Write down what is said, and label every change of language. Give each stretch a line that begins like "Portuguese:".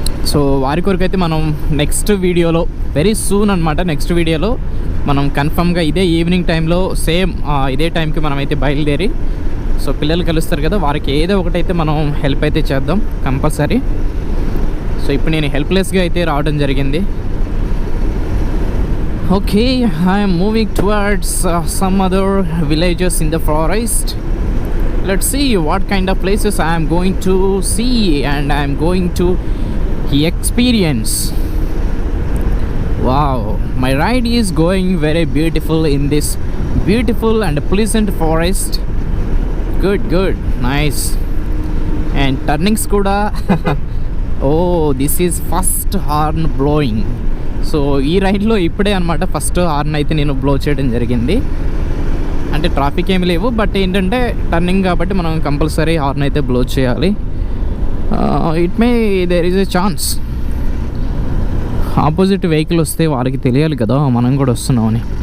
Telugu: So వారి కొరకు అయితే మనం నెక్స్ట్ వీడియోలో వెరీ సూన్ అనమాట, నెక్స్ట్ వీడియోలో మనం కన్ఫర్మ్గా ఇదే ఈవినింగ్ టైంలో సేమ్ ఇదే టైంకి మనం అయితే బయలుదేరి, సో పిల్లలు కలుస్తారు కదా, వారికి ఏదో ఒకటైతే మనం హెల్ప్ అయితే చేద్దాం కంపల్సరీ. సో ఇప్పుడు నేను హెల్ప్లెస్గా అయితే రావడం జరిగింది.
English: Okay, I'm moving towards some other villages in the forest. Let's see what kind of places I am going to see and I am going to experience. Wow, my ride is going very beautiful in this beautiful and pleasant forest. Good, nice. And turnings kuda oh, this is first horn blowing.
Telugu: So ఈ రైడ్లో ఇప్పుడే అనమాట first horn అయితే నేను blow చేయడం జరిగింది. అంటే traffic ఏమి లేవు, బట్ ఏంటంటే టర్నింగ్ కాబట్టి మనం కంపల్సరీ హార్న్ అయితే బ్లో చేయాలి.
English: it may there is a chance
Telugu: opposite vehicle వస్తే వాళ్ళకి తెలియాలి కదా మనం కూడా వస్తున్నామని.